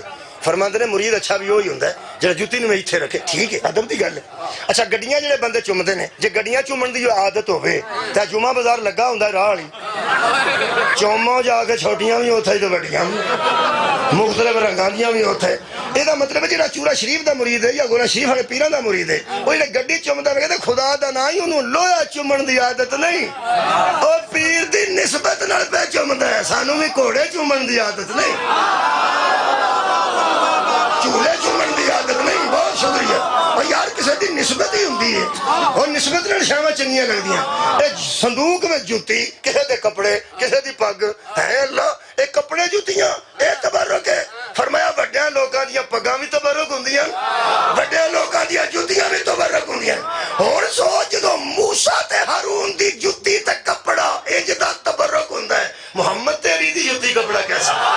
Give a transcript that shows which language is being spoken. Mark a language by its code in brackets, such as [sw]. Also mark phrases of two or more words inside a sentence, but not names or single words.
[pa] ਫ਼ਰਮਾਂਦੇ ਨੇ ਮੁਰੀਦ ਅੱਛਾ ਭੀ ਵਹੀ ਹੁੰਦਾ ਹੈ ਜਿਹੜਾ ਜੁੱਤੀ ਨੂੰ ਇੱਥੇ ਰੱਖੇ। ਠੀਕ ਹੈ, ਅਦਬ ਦੀ ਗੱਲ ਹੈ। ਅੱਛਾ ਗੱਡੀਆਂ ਜਿਹੜੇ ਬੰਦੇ ਚੁੰਮਦੇ ਨੇ, ਜੇ ਗੱਡੀਆਂ ਚੁੰਮਣ ਦੀ ਆਦਤ ਹੋਵੇ ਤਾਂ ਜੁਮਾ ਬਾਜ਼ਾਰ ਲੱਗਾ ਹੁੰਦਾ ਰਾਹ ਵਾਲੀ, ਚੌਮੋ ਜਾਕੇ ਛੋਟੀਆਂ ਭੀ ਉੱਥੇ ਤੇ ਵੱਡੀਆਂ ਭੀ, ਮੁਖ਼ਤਲਿਫ਼ ਰੰਗਾਂ ਦੀਆਂ ਭੀ ਉੱਥੇ। ਇਹਦਾ ਮਤਲਬ ਜਿਹੜਾ ਚੂਰਾ ਸ਼ਰੀਫ ਦਾ ਮੁਰੀਦ ਹੈ ਜਾਂ ਗੋਰਾ ਸ਼ਰੀਫ ਵਾਲੇ ਪੀਰਾਂ ਦਾ ਮੁਰੀਦ ਹੈ, ਉਹ ਜਿਹੜੇ ਗੱਡੀ ਚੁੰਮਦਾ ਵੇ ਕਹਿੰਦੇ ਖੁਦਾ ਦਾ ਨਾਂ ਹੀ ਉਹਨੂੰ ਲੋਹਾ ਚੁੰਮਣ ਦੀ ਆਦਤ ਨਹੀਂ, ਉਹ ਪੀਰ ਦੀ ਨਿਸਬਤ ਨਾਲ ਪੈ ਚੁੰਮਦਾ ਹੈ। ਸਾਨੂੰ ਵੀ ਘੋੜੇ ਚੁੰਮਣ ਦੀ ਆਦਤ ਨਹੀਂ, ਝੂਲੇ ਚੁੰਮਣ ਦੀ ਆਦਤ ਨਹੀਂ। ਬਹੁਤ ਸ਼ੁਕਰੀਆ। [ur] اور یار کسی کی نسبت ہی ہونگی ہے, [pa] ਔਰ ਨਿਸਬਤ ਨਾਲ ਸ਼ਾਵਾਂ ਚੰਗੀਆਂ ਲਗਦੀਆਂ। [ur] صندوق میں جوتی، کسی کے کپڑے، کسی کی پگ ہے. اللہ یہ کپڑے جوتیاں یہ تبرک ہے. [pa] ਫ਼ਰਮਾਇਆ ਵੱਡੀਆਂ ਲੋਕਾਂ ਦੀਆਂ ਪੱਗਾਂ ਭੀ ਤਬਰੁਕ ਹੁੰਦੀਆਂ, ਵੱਡੀਆਂ ਲੋਕਾਂ ਦੀਆਂ ਜੁੱਤੀਆਂ ਭੀ ਤਬਰੁਕ ਹੁੰਦੀਆਂ। ਹੁਣ ਸੋਚ ਜਦੋਂ ਮੂਸਾ ਤੇ ਹਾਰੂਨ ਦੀ ਜੁੱਤੀ ਤੇ ਕਪੜਾ ਇੰਜ ਦਾ ਤਬਰੁਕ ਹੁੰਦਾ ਹੈ, ਮੁਹੰਮਦ ਤੇਰੀ ਦੀ ਜੁੱਤੀ ਕਪੜਾ ਕੈਸਾ?